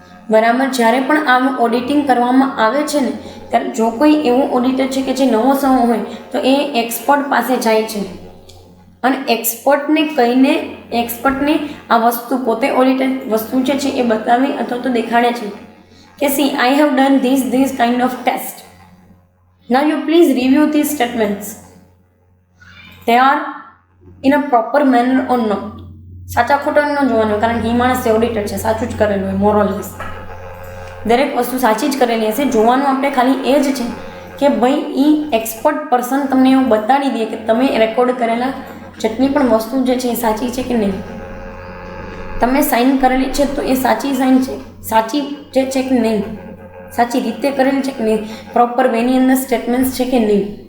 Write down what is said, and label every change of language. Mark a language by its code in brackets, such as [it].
[gu] બરાબર, જ્યારે પણ આવું ઓડિટિંગ કરવામાં આવે છે ને ત્યારે જો કોઈ એવું ઓડિટર છે કે જે નવો હોય તો એ એક્સપર્ટ પાસે જાય છે અને એક્સપર્ટને કહીને એક્સપર્ટને આ વસ્તુ પોતે ઓડિટર વસ્તુ જે છે એ બતાવી અથવા તો દેખાડે છે કે [en] See I have done this kind of test. Now you please review this statements, they are in a proper manner or not. [gu] સાચા ખોટા ન જોવાનું, કારણ કે એ માણસ ઓડિટર છે, સાચું જ કરેલું હોય મોરલેસ. દરેક વસ્તુ સાચી જ કરેલી હશે. જોવાનું આપણે ખાલી એ જ છે કે ભાઈ એ એક્સપર્ટ પર્સન તમને એવું બતાડી દે કે તમે રેકોર્ડ કરેલા જેટલી પણ વસ્તુ જે છે એ સાચી છે કે નહીં, તમે સાઇન કરેલી છે તો એ સાચી સાઇન છે, સાચી જે છે કે નહીં, સાચી રીતે કરેલી છે કે નહીં, પ્રોપર વેની અંદર સ્ટેટમેન્ટ્સ છે કે નહીં.